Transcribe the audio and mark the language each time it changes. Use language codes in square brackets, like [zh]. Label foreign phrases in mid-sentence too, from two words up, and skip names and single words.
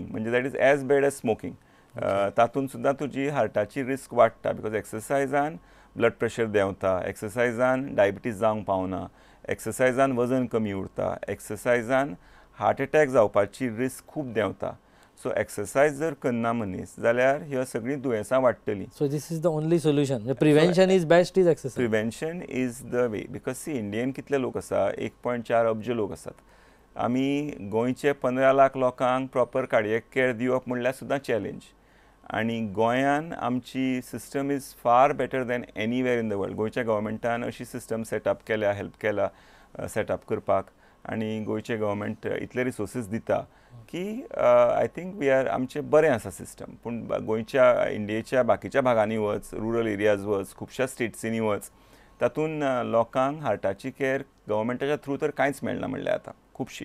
[kok] म्हणजे [en] that is as bad as smoking. [kok] तातूंत सुद्दां तुजी हार्टाची रिस्क वाडटा बिकॉज एक्सरसायजान ब्लड प्रेशर देंवता, एक्सरसायजान डायबिटीज जावंक पावना, एक्सरसायजान वजन कमी उरता, एक्सरसायजान हार्ट अटॅक जावपाची रिस्क खूब देंवता. सो एक्सरसायज जर करना मनीस जाल्यार ह्यो सगळीं दुयेंसां वाडटलीं. [en] So this is the only solution. Prevention is best is exercise. Prevention is the way. [kok] बिकॉज सी इंडियेन कितले लोक आसा, 1.4 अब्ज लोक आसात. आमी गोंयचे 15 लाख लोकांक प्रॉपर कार्डियक केअर दिवप म्हणल्यार सुद्दां चॅलेंज. आनी गोंयान आमची [en] system is far better than anywhere in the world. [kok] गोंयच्या गव्हर्मेंटान अशी सिस्टम सेटअप केल्या, हेल्प केला सेटअप करपाक. आनी गोंयचे गव्हर्मेंट इतले रिसोर्सीस दिता की [en] I think we are [kok] आमचें बरें आसा सिस्टम. पूण गोंयच्या इंडियेच्या बाकीच्या भागांनी वच, [en] rural areas [kok] वच, खुबश्या स्टेट्सींनी वच, तातूंत लोकांक हार्टाची कॅर गव्हर्मेंटाच्या थ्रू तर कांयच मेळना म्हणल्यार आतां खुबशी.